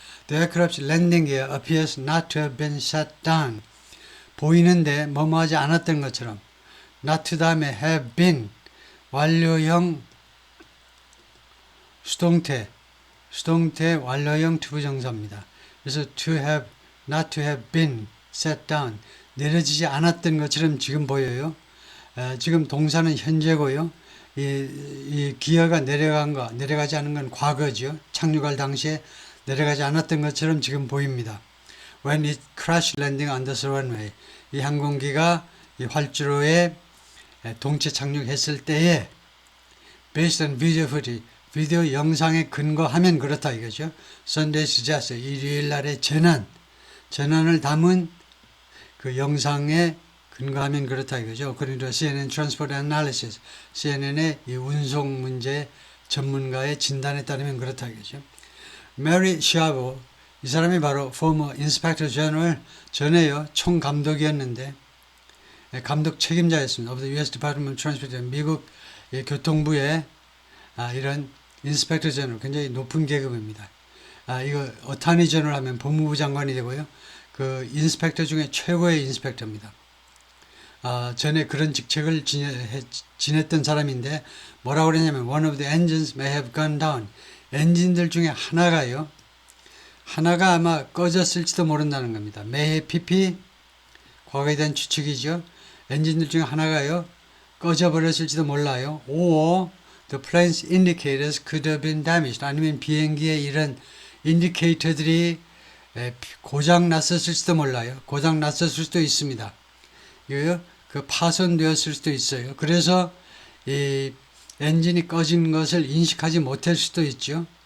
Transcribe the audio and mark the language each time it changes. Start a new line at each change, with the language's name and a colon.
English: The aircraft's landing gear appears not to have been shut down.
Korean: 보이는데 뭐뭐하지 않았던 것처럼. not 다음에 have been 완료형 수동태 완료형 투부정사입니다. 그래서
English: not to have been set down.
Korean: 내려지지 않았던 것처럼 지금 보여요. 지금 동사는 현재고요. 이 기어가 내려가지 않은 건 과거죠. 착륙할 당시에 내려가지 않았던 것처럼 지금 보입니다.
English: When it crashed landing on the runway.
Korean: 이 항공기가 이 활주로에 동체 착륙했을 때에
English: based on video footage.
Korean: 비디오 영상에 근거하면 그렇다 이거죠.
English: Sunday suggests.
Korean: 일요일 날의 재난을 담은 그 영상에 근거하면 그렇다 이거죠.
English: According to CNN Transport Analysis,
Korean: CNN의 이 운송 문제 전문가의 진단에 따르면 그렇다 이거죠. Mary Schiavo, 이 사람이 바로
English: former Inspector General,
Korean: 전에요 총감독이었는데 감독 책임자였습니다.
English: of the U.S. Department of Transportation,
Korean: 미국 교통부의 이런 Inspector General, 굉장히 높은 계급입니다. 이거 어타니 제너럴 하면 법무부 장관이 되고요. 그 인스펙터 중에 최고의 인스펙터입니다. 전에 그런 직책을 지냈던 사람인데 뭐라고 그러냐면
English: one of the engines may have gone down.
Korean: 엔진들 중에 하나가 아마 꺼졌을지도 모른다는 겁니다. may pp 과거에 대한 추측이죠. 엔진들 중에 하나가요 꺼져버렸을지도 몰라요.
English: or the plane's indicators could have been damaged.
Korean: 아니면 비행기의 이런 인디케이터들이 고장 났었을지도 몰라요. 고장 났었을 수도 있습니다. 이거요, 그 파손되었을 수도 있어요. 그래서 이 엔진이 꺼진 것을 인식하지 못할 수도 있죠.